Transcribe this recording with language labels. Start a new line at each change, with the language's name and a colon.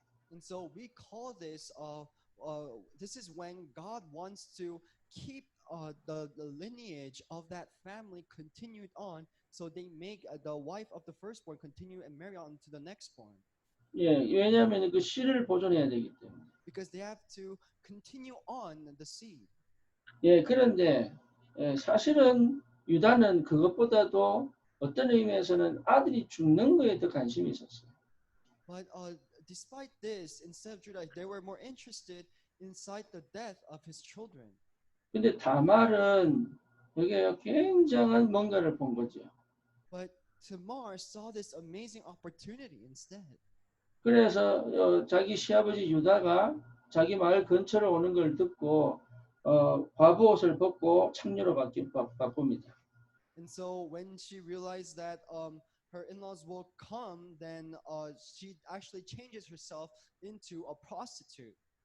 English: And so we call this this is when God wants to keep the lineage of that family continued on, so they make the wife of the firstborn continue and marry on to the nextborn.
Korean: 예, 왜냐하면 그 씨를 보존해야 되기 때문에.
English: Because they have to continue on the seed.
Korean: 예, 그런데 사실은 유다는 그것보다도 어떤 의미에서는 아들이 죽는 거에 더 관심이 있었어요.
English: But despite this, instead of Judah, they were more interested inside the death of his children.
Korean: 근데 다말은 여기에 굉장한 뭔가를 본 거죠.
English: But Tamar saw this amazing opportunity instead.
Korean: 그래서 자기 시아버지 유다가 자기 마을 근처로 오는 걸 듣고 과부 옷을 벗고 창녀로 바꿉니다.
English: And so when she realized that her in-laws will come, then she actually changes herself into a prostitute.